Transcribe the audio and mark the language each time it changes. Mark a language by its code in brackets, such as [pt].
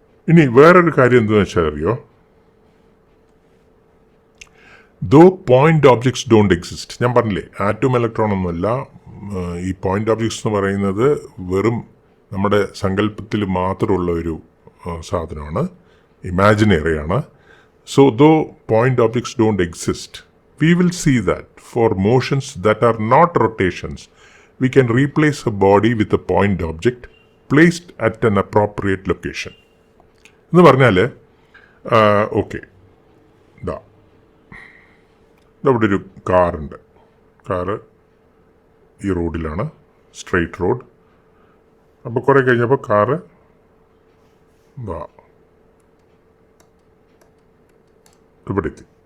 [ml] ഇനി വേറൊരു കാര്യം എന്താണെന്ന് വെച്ചാൽ അറിയോ, [en] Though point objects don't exist. [ml] ഞാൻ പറഞ്ഞില്ലേ, ആറ്റം, ഇലക്ട്രോൺ ഒന്നുമല്ല. ഈ പോയിന്റ് ഓബ്ജക്ട്സ് എന്ന് പറയുന്നത് വെറും നമ്മുടെ സങ്കല്പത്തിൽ മാത്രമുള്ള ഒരു സാധനമാണ്, ഇമാജിനറിയാണ്. So [en] Though point objects don't exist, we will see that for motions that are not rotations, we can replace a body with a point object placed at an appropriate location. [ml] എന്ന് പറഞ്ഞാൽ ഓക്കെ, ഇവിടെ ഒരു കാറുണ്ട്. Car ഈ റോഡിലാണ്, straight road. അപ്പോൾ കുറേ കഴിഞ്ഞപ്പോൾ കാറ് ഇവിടെ എത്തി.